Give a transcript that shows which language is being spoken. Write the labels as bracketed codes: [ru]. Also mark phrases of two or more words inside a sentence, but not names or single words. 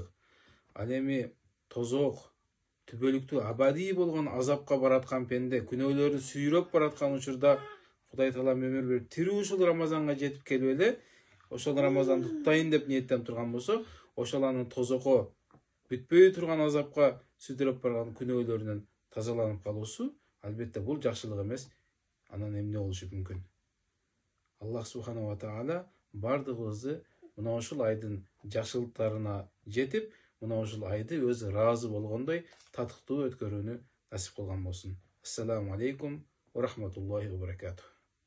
[ky] Ал эми тозок, түбөлүктүү, абадий болгон азапка бараткан пенде, күнөөлөрү сүйрөп бараткан учурда Кудай Таала өмүр берип, тирүү ушул Рамазанга жетип келип эле, ошол Рамазанды туттайын деп ниеттенип турган болсо, ошол анын тозокко, бүтпөй турган азапка сүзүрөп барган күнөөлөрүнөн тазаланып калуусу, албетте бул жакшылык эмес, анан эмне болушу мүмкүн? [ar] الله سبحانه وتعالى [ky] бардыгыбызды мына ушул айдын жакшылыктарына жетип, мына ушул айды өзү ыраазы болгондой татыктуу өткөрүүнү насип кылган болсун. [ar] السلام عليكم ورحمة الله وبركاته.